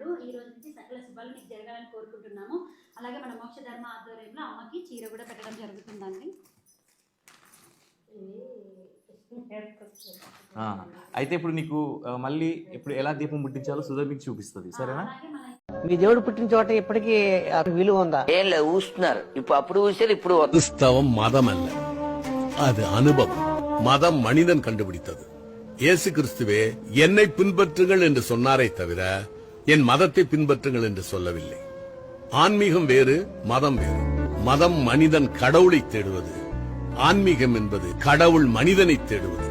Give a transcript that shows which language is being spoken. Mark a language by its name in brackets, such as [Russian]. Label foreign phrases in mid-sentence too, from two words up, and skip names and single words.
[Telugu] ఈ రోజు నుంచి సకల శుభాలు మీకు జరగాలని కోరుకుంటున్నాము. అలాగే మన మోక్ష ధర్మ ఆధ్వర్యంలో అమ్మకి చీర కూడా పెట్టడం జరుగుతుందండి. అయితే ఇప్పుడు నీకు మళ్ళీ ఇప్పుడు ఎలా దీపం ముట్టించాలో సుధా మీకు చూపిస్తుంది, సరేనా? మీ దేవుడు పుట్టిన చోట ఇప్పటికీ విలువ ఉందా? ఏం లేదు, ఊస్తున్నారు. ఇప్పుడు ఊసారు. ఇప్పుడు [Tamil] கிறிஸ்தவம் மதம் அல்ல, அது அனுபவம். மதம் மனிதன் கண்டுபிடித்தது. இயேசு கிறிஸ்துவே என்னை பின்பற்றுங்கள் என்று சொன்னாரே தவிர என் மதத்தை பின்பற்றுங்கள் என்று சொல்லவில்லை. ஆன்மீகம் வேறு, மதம் வேறு. மதம் மனிதன் கடவுளை தேடுவது, ஆன்மீகம் என்பது கடவுள் மனிதனை தேடுவது.